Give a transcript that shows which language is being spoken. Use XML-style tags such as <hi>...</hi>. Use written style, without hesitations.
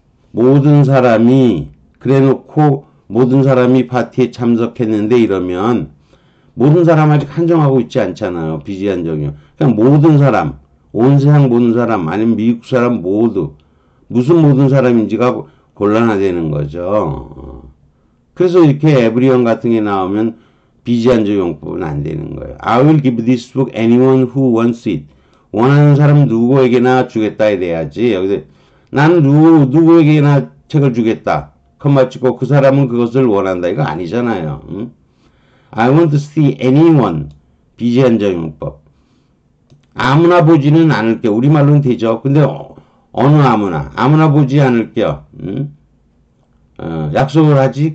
<ko>모든 사람이 그래 놓고 모든 사람이 파티에 참석했는데 이러면 모든 사람 아직 한정하고 있지 않잖아요. 비제한적이요. 그냥 모든 사람, 온 세상 모든 사람, 아니면 미국 사람 모두 무슨 모든 사람인지가 곤란하다는 거죠. 그래서 이렇게 everyone 같은 게 나오면 비제한적 용법은 안 되는 거예요.</ko> <en>I will give this book anyone who wants it.</en> <ko>원하는 사람 누구에게나 주겠다에 대해야지. 여기서 나는 누구에게나 책을 주겠다. 컴마 찍고 그 사람은 그것을 원한다. 이거 아니잖아요. 응?</ko> <en>I want to see anyone.</en> <ko>비제한적 용법. 아무나 보지는 않을게요. 우리말로는 되죠. 근데 어느 아무나 보지 않을게요. 응? 약속을 하지.</ko>